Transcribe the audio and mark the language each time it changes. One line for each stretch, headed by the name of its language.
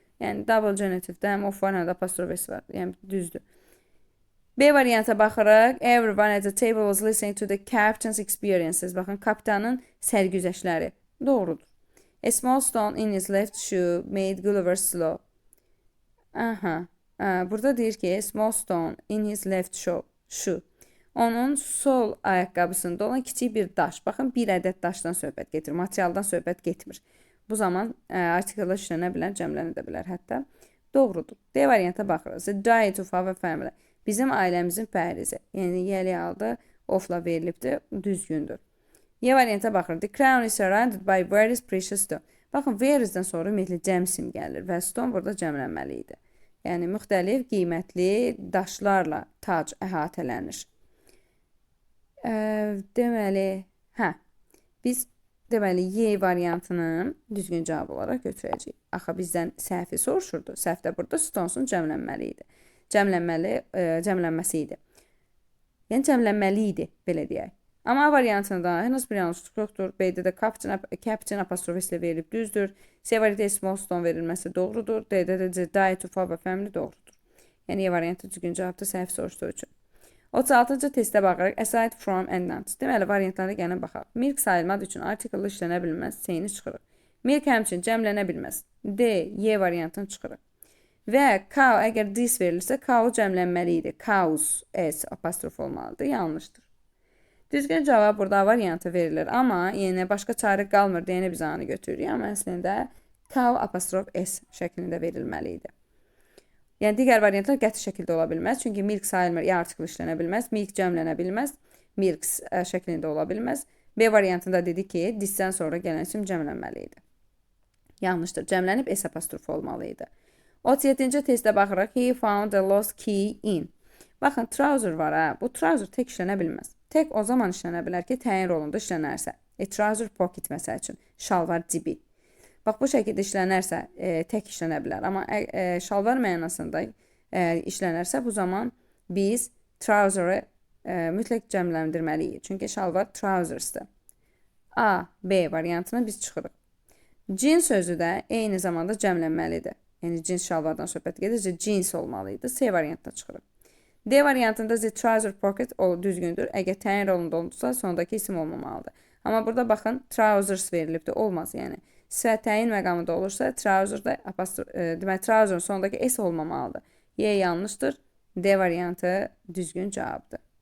Azerbaijani: Yəni, double genitivdə həm of var, həm də apostrof S var. Yəni, düzdür. B varianta baxırıq.
English: Everyone at the table was listening to the captain's experiences.
Azerbaijani: Baxın, kapitanın sərgüzəştləri. Doğrudur.
English: A small stone in his left shoe made Gulliver slow. Aha.
Azerbaijani: Burada deyir ki,
English: small stone in his left shoe.
Azerbaijani: Onun sol ayaqqabısında olan kiçik bir daş. Baxın, bir ədəd daşdan söhbət getir. Materialdan söhbət getmir. Bu zaman artikellər işlənə bilər, cəmlənə də bilər hətta. Doğrudur. D varianta baxırıq.
English: The diet of our family.
Azerbaijani: Bizim ailəmizin pəhrizi. Yəni, yəli halda ofla verilibdir. Düzgündür. Y varianta baxırıq.
English: The crown is surrounded by various precious stone.
Azerbaijani: Baxın, various-dən sonra ümumiyyətlə cəm sim gəlir və stone burada cəmlənməli idi. Yəni, müxtəlif qiymətli daşlarla tac əhatələnir. Deməli, biz Y variantını düzgün cavab olaraq götürəcəyik. Axı, bizdən səhvi soruşurdu. Səhv də burada stonesun cəmlənməli idi. Cəmlənməsi idi. Yəni, cəmlənməli idi, belə deyək. Amma A variantında heç bir yanlışlıq yoxdur. B-də də captain apostrof ilə verilib düzdür. C variantı small stone verilməsi doğrudur. D-də də
English: the diet of our family
Azerbaijani: doğrudur. Yəni, Y variantı düzgün cavabdır səhv soruşduğu üçün. 36-cı testə baxırıq. Aside from and not. Deməli, variantlara gəlin baxaq. Milk sayılmadığı üçün artikeldə işlənə bilməz. C-ni çıxırıq. Milk həmçinin cəmlənə bilməz. D, Y variantını çıxırıq. Və cow, əgər this verilirsə, cow cəmlənməli idi. Cows, S apostrof olmalıdır. Yanlışdır. Düzgün cavab burada variantı verilir. Amma yenə başqa çarə qalmır deyəni biz anı götürürük. Amma əslində cow apostrof S şəklində verilməli idi. Yəni, digər variantlar qəti şəkildə ola bilməz. Çünki milk sayılmır, ya artikel işlənə bilməz, milk cəmlənə bilməz, milks şəklində ola bilməz. B variantında dedi ki, disdən sonra gələn isim cəmlənməli idi. Yanlışdır, cəmlənib S apostrof olmalı idi. 37-ci testə baxırıq.
English: He found a lost key in.
Azerbaijani: Baxın, trouser var, bu trouser tək işlənə bilməz. Tək o zaman işlənə bilər ki, təyin rolunda işlənərsə. Trouser pocket məsəl üçün, şalvar cibi. Bax, bu şəkildə işlənərsə tək işlənə bilər. Amma şalvar mənasında işlənərsə, bu zaman biz trouser-ı mütləq cəmləndirməliyik. Çünki şalvar trousers-dır. A, B variantına biz çıxırıq. Jeans sözü də eyni zamanda cəmlənməlidir. Yəni jeans şalvardan söhbət gedirsə jeans olmalıydı. C variantına çıxırıq. D variantında the trouser pocket o düzgündür. Əgər təyin rolunda olursa, sondakı isim olmamalıdır. Amma burada baxın, trousers verilibdir. Olmaz, yəni. Sifət təyin məqamında olursa, trouser da demək, trouserın sondakı S olmamalıdır. Y yanlışdır. D variantı düzgün cavabdır.